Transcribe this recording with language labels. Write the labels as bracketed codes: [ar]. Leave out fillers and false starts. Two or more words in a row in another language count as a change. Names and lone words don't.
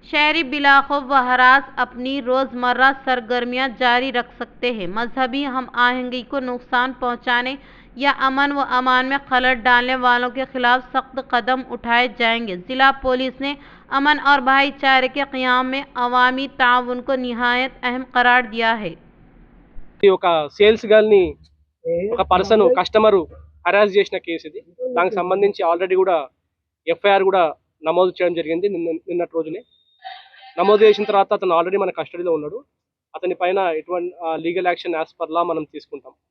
[ur] شہری بلا خوف و ہراس اپنی روزمرہ سرگرمیاں جاری رکھ سکتے ہیں۔ مذہبی ہم آہنگی کو نقصان پہنچانے یا امن و امان میں خلل ڈالنے والوں کے خلاف سخت قدم اٹھائے جائیں گے۔ ضلع پولیس نے امن اور بھائی چارے کے قیام میں عوامی تعاون کو نہایت اہم قرار دیا ہے۔ [te] ఒక [en] sales girl [te] ని ఒక [en] person customer [te] హరాస్ చేసిన కేసు ఇది. దానికి సంబంధించి ఆల్రెడీ కూడా ఎఫ్ఐఆర్ కూడా నమోదు చేయడం జరిగింది నిన్నటి రోజునే. నమోదు చేసిన తర్వాత అతను ఆల్రెడీ మన కస్టడీలో ఉన్నాడు. అతని పైన ఎటువంటి [en] legal action as per law [te] మనం తీసుకుంటాం.